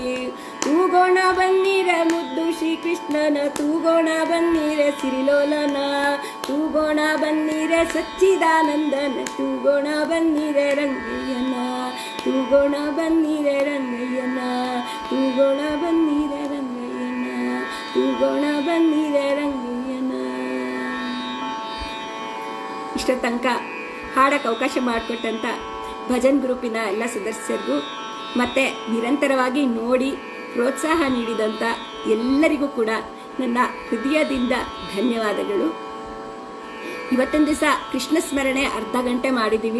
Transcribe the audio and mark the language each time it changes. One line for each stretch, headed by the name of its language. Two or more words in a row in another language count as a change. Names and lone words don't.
Kannada: ತೂಗೋಣ ಬನ್ನಿರೆ ಮುದ್ದು ಶ್ರೀಕೃಷ್ಣನ, ತೂಗೋಣ ಬನ್ನಿರೆ ಸಿರಿಲೋಲನ, ತೂಗೋಣ ಬನ್ನಿರೆ ಸಚ್ಚಿದಾನಂದನ, ತೂಗೋಣ ಬನ್ನಿರೆ ರಂಗಯ್ಯನ, ತೂಗೋಣ ಬನ್ನಿರೆ ರಂಗಯ್ಯನ, ತೂಗೋಣ ಬನ್ನಿರೆ ರಂಗಯ್ಯನ, ತೂಗೋಣ ಬನ್ನಿರೆ ರಂಗಯ್ಯನ. ಇಷ್ಟ ತನಕ ಹಾಡಕ್ಕೆ ಅವಕಾಶ ಮಾಡಿಕೊಟ್ಟಂಥ ಭಜನ್ ಗ್ರೂಪಿನ ಎಲ್ಲ ಸದಸ್ಯರಿಗೂ ಮತ್ತು ನಿರಂತರವಾಗಿ ನೋಡಿ ಪ್ರೋತ್ಸಾಹ ನೀಡಿದಂಥ ಎಲ್ಲರಿಗೂ ಕೂಡ ನನ್ನ ಹೃದಯದಿಂದ ಧನ್ಯವಾದಗಳು. ಇವತ್ತಿನ ದಿವಸ ಕೃಷ್ಣ ಸ್ಮರಣೆ ಅರ್ಧ ಗಂಟೆ ಮಾಡಿದ್ದೀವಿ.